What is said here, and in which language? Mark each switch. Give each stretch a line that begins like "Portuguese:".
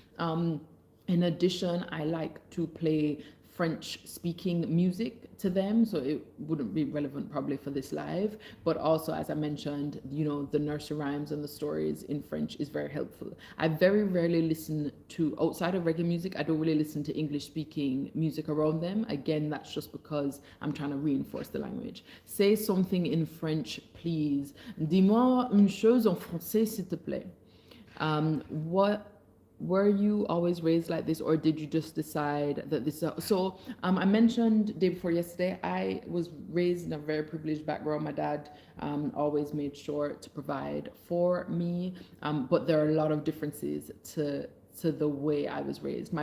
English: In addition, I like to play French speaking music to them, so it wouldn't be relevant probably for this live, but also, as I mentioned, you know, the nursery rhymes and the stories in French is very helpful. I very rarely listen to, outside of reggae music, I don't really listen to English speaking music around them. Again, that's just because I'm trying to reinforce the language. Say something in French, please.
French: Dis-moi une chose en français, s'il te plaît.
English: What Were you always raised like this, or did you just decide that this I mentioned day before yesterday, I was raised in a very privileged background. My dad always made sure to provide for me, but there are a lot of differences to the way I was raised.